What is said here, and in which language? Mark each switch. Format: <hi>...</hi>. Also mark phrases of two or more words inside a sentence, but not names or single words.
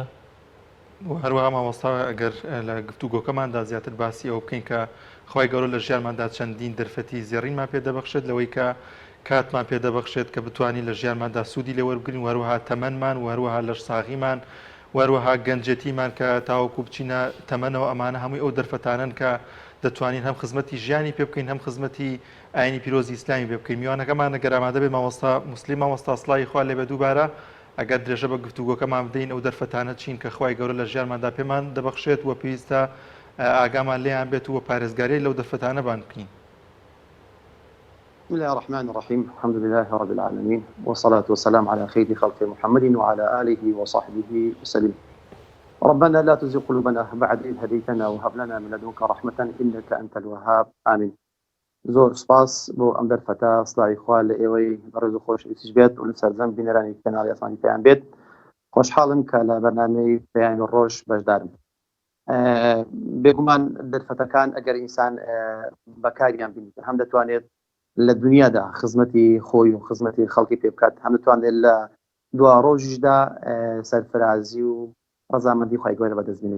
<ckb>هەروەها مامۆستا ئەگەر لە گفتوگۆکەماندا زیاتر باسی ئەو بکەین کە خۆی گەورە لە ژیانماندا چەندین دەرفەتی زێڕینمان پێ دەبەخشێت لەوەی کە کاتمان پێ دەبەخشێت کە بتوانین لە ژیانماندا سوودی لێ وەربگرین وەروەها تەمەنمان وەروەها لەش ساغیمان وەروەها گەنجەتیمان کە تاوەکو بچینە تەمەنەوە ئەمانە هەمووی ئەو دەرفەتانن کە دەتوانین هەم خزمەتی ژیانی پێ بکەین هەم خزمەتی ئاینی پیرۆزی ئیسلامی پێ بکەین. میوانەکەمان ئەگەر ئامادە بێت مامۆستا مسلیم مامۆستا سڵای خوا لێبێ دووبارە ئەگەر درێژە بە گفتوگۆکەمان بدەین ئەو دەرفەتانە چین کە خوای گەورە لە ژیانماندا پێمان دەبەخشێت و پێویستە ئاگامان لێیان بێت و پارێزگاری لەو دەرفەتانە بان بکەین.</ckb> <ar>بسم الله الرحمن الرحيم الحمد لله رب العالمين والصلاة والسلام على خير خلق محمد وعلى آله وصحبه وسلم. ربنا لا تزغ قلوبنا بعد إذ هديتنا وهب لنا من لدنك رحمة إنك أنت الوهاب آمين.</ar> <ckb>زۆر سپاس بۆ ئەم دەرفەتە سڵای خوا لە ئێوەی بەڕێز و خۆشەویستیش بێت و لە سەرجەم بینەرانی کەناڵی ئاسمانی پێیان بێت. خۆشحاڵم کە لە بەرنامەی پەیامی ڕۆژ بەشدارم. بێگومان دەرفەتەکان ئەگەر ئینسان بەکاریان بینێت هەم دەتوانێت لە دنیادا خزمەتی خۆی و خزمەتی خەڵکی پێ بکات هەم دەتوانێت لە دوا ڕۆژیشدا سەرفرازی و ڕەزامەندی خوای گەورە بەدەست بێنێت.</ckb>